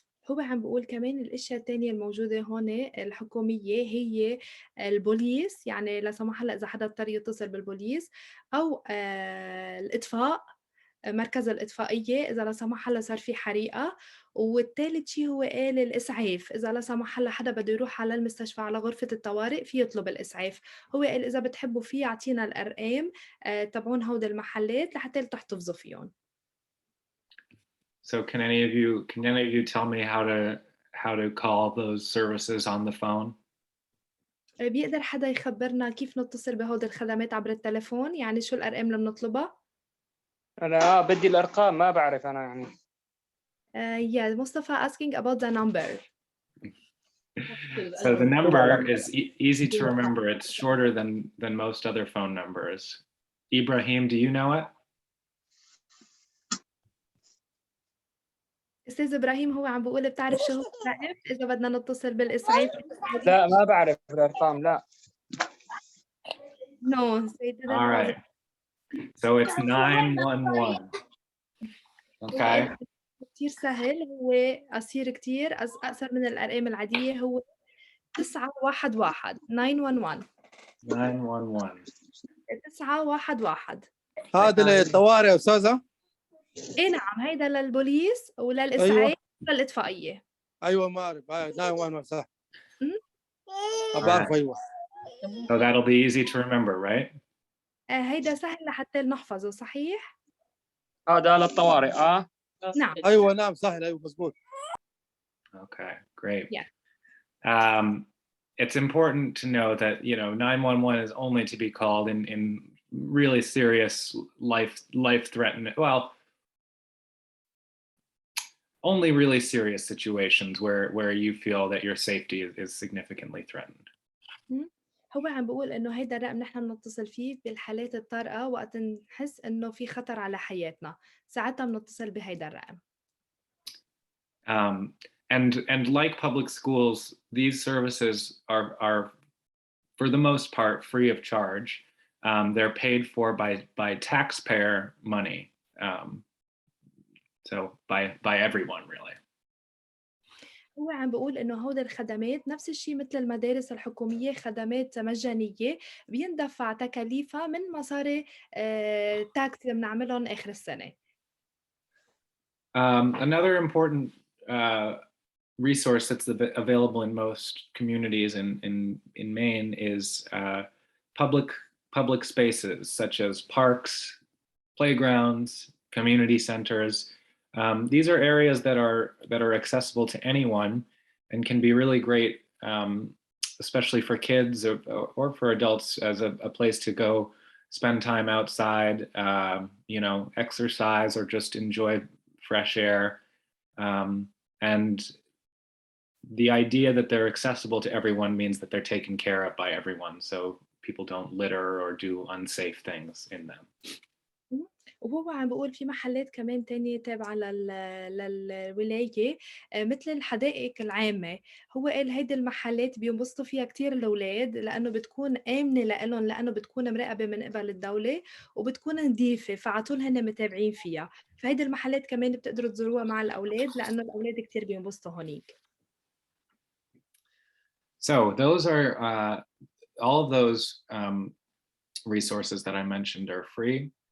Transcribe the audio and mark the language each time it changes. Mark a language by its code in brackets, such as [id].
[ar] هو عم بيقول كمان الأشياء التانية الموجودة هون الحكومية هي البوليس، يعني لا سمح الله إذا حدا اضطر يتصل بالبوليس أو الإطفاء، مركز الإطفائية إذا لا سمح الله صار في حريقة، والتالت شي هو قال الإسعاف، إذا لا سمح الله حدا بده يروح على المستشفى على غرفة الطوارئ في يطلب الإسعاف، هو قال إذا بتحبوا في يعطينا الأرقام تبعون هودي المحلات لحتى تحتفظوا فيهم. [en] So can any of you tell me how to call those services on the phone? [ar] بيقدر حدا يخبرنا كيف نتصل بهودي الخدمات عبر التليفون؟ يعني شو الأرقام اللي بنطلبها؟ أنا بدي الأرقام ما بعرف أنا يعني. [en] Yeah, Mustafa asking about the number. So the number is easy to remember. It's shorter than most other phone numbers. Ibrahim, do you know it? [ar] أستاذ إبراهيم هو عم بيقول بتعرف شو هو الرقم إذا بدنا نتصل بالإسعاف؟ لا ما بعرف الارقام لا. [en] No, so he didn't All know right. So it's 911. Okay. [ar] كتير سهل، هو قصير كتير، أقصر من الأرقام العادية، هو 911 911 911. 911. هذا للطوارئ يا استاذه. إيه نعم، هيدا للبوليس وللإسعاف ايوه وللإطفائية. ايوه ما اعرف 911 صح. مم. بعرف ايوه. [en] So that'll be easy to remember, right? [ar] هيدا سهل لحتى نحفظه، صحيح؟ هذا للطوارئ نعم. ايوه نعم سهل ايوه مظبوط. [en] Okay, great. Yeah. It's important to know that 911 is only to be called in really serious life-threatening, well, only really serious situations where you feel that your safety is significantly threatened. [ar] هو عم بيقول إنه هيدا الرقم نحن بنتصل فيه بالحالات الطارئة وقت نحس إنه في خطر على حياتنا، ساعتها بنتصل بهيدا الرقم. [en] And like public schools, these services are for the most part free of charge. They're paid for by taxpayer money, so by everyone really. [ar] هو عم بيقول إنه هودي الخدمات نفس الشيء مثل المدارس الحكومية، خدمات مجانية بيندفع تكاليفها من مصاري تاكس اللي بنعملهم آخر السنة. [en] Another important resource that's available in most communities in Maine is public spaces such as parks, playgrounds, community centers. These are areas that are accessible to anyone and can be really great, especially for kids or for adults, as a place to go spend time outside, exercise or just enjoy fresh air. And the idea that they're accessible to everyone means that they're taken care of by everyone, so people don't litter or do unsafe things in them. [ar] وهو عم بيقول في محلات كمان تانية تابعة للولاية مثل الحدائق العامة. هو قال هيدي المحلات بينبسطوا فيها كتير الأولاد لأنه بتكون آمنة لإلهم، لأنه بتكون مراقبة من قبل الدولة وبتكون نظيفة، فعطول هن متابعين فيها. فهيدي المحلات كمان بتقدروا تزوروها مع الأولاد لأنه الأولاد كتير بينبسطوا هونيك. [en] So those are all of those resources that I mentioned are free.